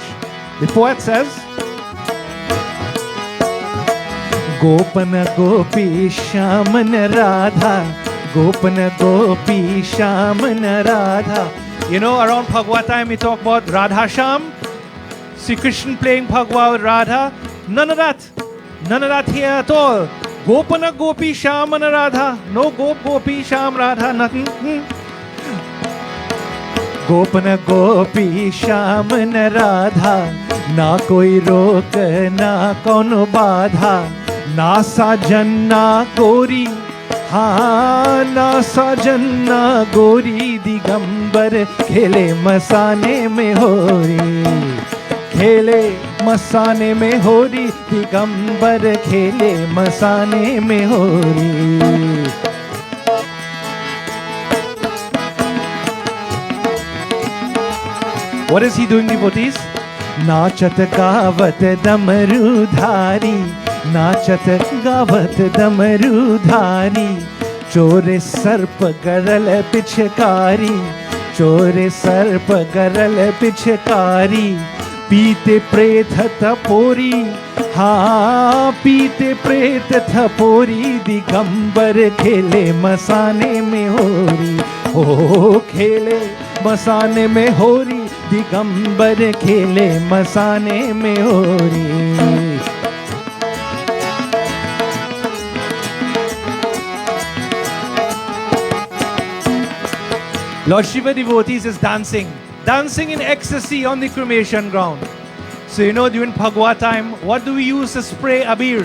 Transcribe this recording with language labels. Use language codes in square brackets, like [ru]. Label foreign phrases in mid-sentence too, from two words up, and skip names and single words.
[en] The poet says, [hi] गोपन गोपी श्यामन राधा, गोपन गोपी श्यामन राधा. [en] You know, around Bhagwa time we talk about Radha Sham, Sri Krishna playing Bhagwa with Radha. None of that. None of that here at all. [hi] गोपन गोपी श्यामन राधा. [en] No Gopi Sham Radha, nothing. [hi] गोपन गोपी श्यामन राधा. ना कोई रोक, ना कोनो बाधा. ना साजन ना गोरी. हाँ ना साजन ना गोरी दिगंबर खेले मसाने में होरी खेले मसाने में होरी दिगंबर खेले मसाने में होरी [en] What is he doing, devotees? [hi] नाचत गावत डमरूधारी नाचत गावत डमरूधारी चोरे सर्प गरल पिछकारी चोरे सर्प गरल पिछकारी पीते प्रेत थपोरी हाँ पीते प्रेत थपोरी दिगंबर खेले मसाने में होरी ओ खेले मसाने में होरी दिगंबर खेले मसाने में होरी [en] Lord Shiva devotees is dancing in ecstasy on the cremation ground. So you know during Bhagwa time, what do we use to spray abir?